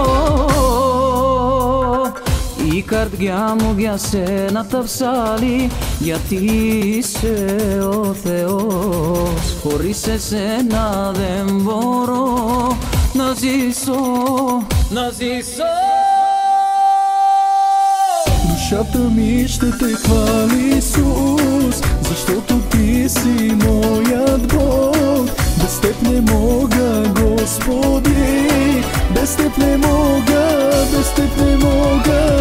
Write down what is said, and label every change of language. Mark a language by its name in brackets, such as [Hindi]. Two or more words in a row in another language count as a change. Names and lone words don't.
[Greek] Η καρδιά μου για σένα τα ψάλει, γιατί είσαι ο Θεός. Χωρίς εσένα δεν μπορώ να ζήσω, να ζήσω. [Bulgarian] Душата ми ще те хвали, Исус, защото ти си моят Бог. Без теб не мога, Господи, без теб не мога, без теб не мога.